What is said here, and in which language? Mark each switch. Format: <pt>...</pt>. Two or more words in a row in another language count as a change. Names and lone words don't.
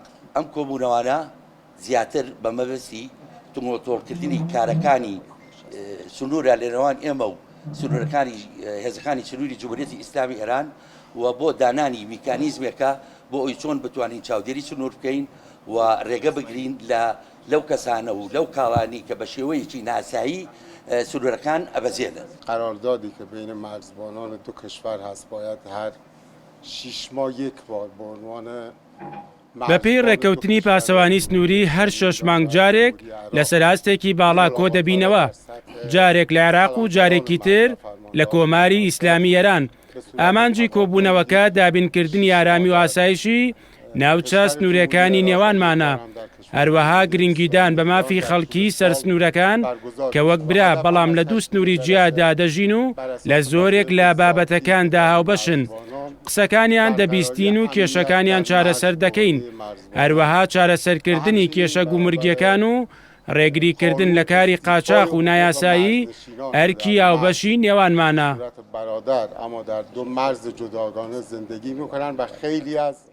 <ckb>ئەم کۆبوونەوانە زیاتر بە مەبەستی تۆڵکردنی کارەکانی سنوورە لێنەوان ئێمە و سنوورەکانی هێزەکانی سنووری جمهوریەتی ئیسلامی ئێران و بۆ دانانی میکانیزمێکە بۆ ئەوی چۆن بتوانین چاودێری سنوور بکەین و ڕێگە بگرین لەو کەسانە و لەو کاڵانی کە بە شێوەیەکی ناسایی سنوورەکان ئەبەزێنن.</ckb> <fa>قراردادی که بین مرزبانان دو کشور هست باید هر 6 ماه یک بار به عنوان</fa> <ckb>بەپێی ڕێکەوتنی پاسەوانی سنووری هەر 6 مانگ جارێک لەسەر هەستێکی باڵا کۆ دەبینەوە، جارێک لە عێراق و جارێکی تر لە کۆماری ئیسلامی ئێران. ئامانجی کۆبوونەوەکە دابینکردنی ئارامی و ئاسایشی ناوچە سنوورەکانی نێوانمانە، هەروەها گرنگیدان بە مافی خەڵکی سەر سنوورەکان کە وەک برا بەڵام لە دوو سنووری جیادا دەژین و لە زۆرێک لە بابەتەکاندا هاوبەشن، قسەکانیان دەبیستین و کێشەکانیان چارەسەر دەکەین، هەروەها چارەسەرکردنی کێشە گومرگیەکان و ڕێگریکردن لە کاری قاچاق و نایاسایی ئەرکی هاوبەشی نێوانمانە.</ckb> <fa>برادر اما در دو مرز جداگانه زندگی میکنن و خیلی از</fa>